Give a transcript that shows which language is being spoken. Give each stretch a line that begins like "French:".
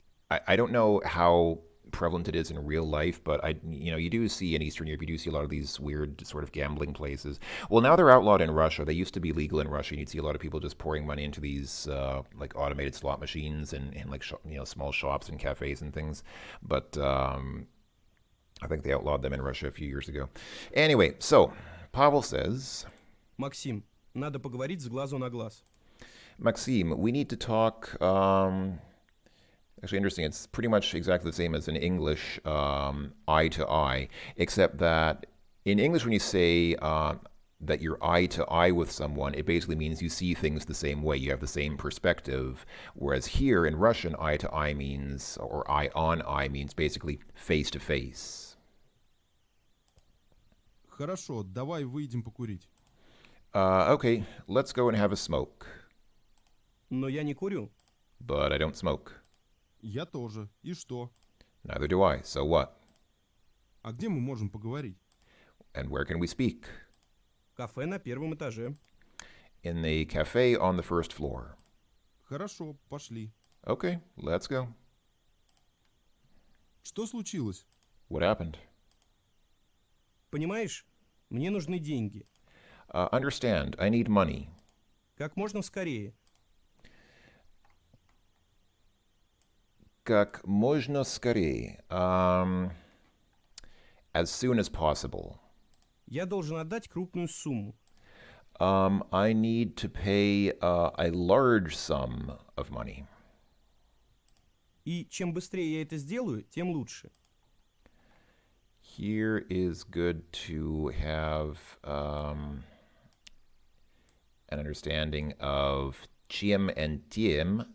English: I don't know how prevalent it is in real life, but you do see in Eastern Europe, you do see a lot of these weird sort of gambling places. Well, now they're outlawed in Russia. They used to be legal in Russia. And you'd see a lot of people just pouring money into these like automated slot machines and like small shops and cafes and things. But I think they outlawed them in Russia a few years ago. Anyway, so Pavel says,
Russian: Максим, надо поговорить с глазу на глаз.
English: Maxime, we need to talk. Actually, interesting. It's pretty much exactly the same as in English, eye to eye, except that in English, when you say that you're eye to eye with someone, it basically means you see things the same way. You have the same perspective. Whereas here in Russian, eye to eye means, or eye on eye means basically face to face.
Russian: Хорошо, давай выйдем покурить.
English: Okay, let's go and have a smoke.
Russian: Но я не курю.
English: But I don't smoke.
Russian: Я тоже. И что?
English: Neither do I. So what?
Russian: А где мы можем поговорить?
English: And where can we speak?
Russian: Кафе на первом этаже.
English: In the cafe on the first floor.
Russian: Хорошо, пошли.
English: Okay, let's go.
Russian: Что случилось?
English: What happened?
Russian: Понимаешь, мне нужны деньги.
English: Understand, I need money.
Russian: Как можно скорее. Как можно скорее.
English: As soon as possible.
Russian: Я должен отдать крупную сумму.
English: I need to pay a large sum of money.
Russian: И чем быстрее я это сделаю, тем лучше.
English: Here is good to have an understanding of чем and тем.